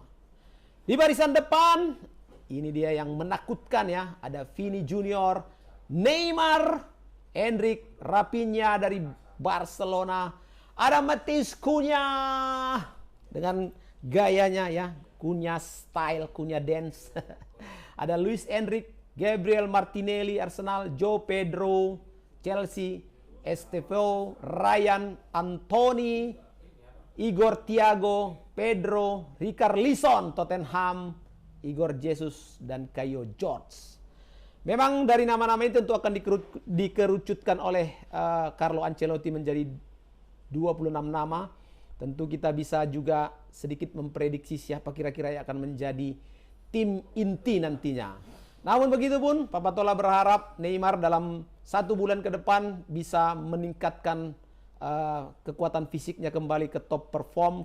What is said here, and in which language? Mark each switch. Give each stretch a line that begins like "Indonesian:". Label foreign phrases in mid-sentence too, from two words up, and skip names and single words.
Indonesian: Di barisan depan, ini dia yang menakutkan ya. Ada Vini Junior, Neymar, Endrick, Rafinha dari Barcelona. Ada Matheus Cunha dengan gayanya ya, Cunha style, Cunha dance. Ada Luis Enrique, Gabriel Martinelli, Arsenal, Joe Pedro, Chelsea, Estevao, Ryan, Anthony, Igor Thiago, Pedro, Richarlison, Tottenham, Igor Jesus, dan Caio George. Memang dari nama-nama itu tentu akan dikerucutkan oleh Carlo Ancelotti menjadi 26 nama. Tentu kita bisa juga sedikit memprediksi siapa kira-kira yang akan menjadi tim inti nantinya. Namun begitu pun, Papatola berharap Neymar dalam 1 bulan ke depan bisa meningkatkan kekuatan fisiknya kembali ke
English: top perform.